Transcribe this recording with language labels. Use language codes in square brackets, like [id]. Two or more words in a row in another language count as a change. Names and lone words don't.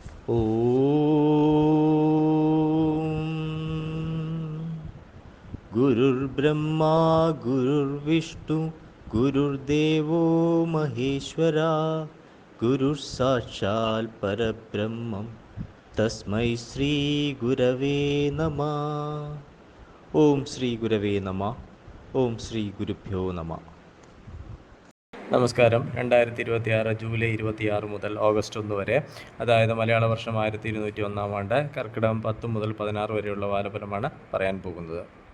[sa] गुरुर्ब्रह्मा गुरुर्विष्णु गुरुर्देवो महेश्वरा गुरुर्साक्षात् परब्रह्मं तस्मै श्री गुरवे नमः. ഓം ശ്രീ ഗുരവേ നമ. ഓം ശ്രീ ഗുരുഭ്യോ നമ. [ml] നമസ്കാരം. 2026 ജൂലൈ 26 മുതൽ ഓഗസ്റ്റ് 1 വരെ, അതായത് മലയാള വർഷം 1201 ആണ്ട്, കർക്കിടകം 10 മുതൽ 16 വരെയുള്ള വാരഫലമാണ് പറയാൻ പോകുന്നത്.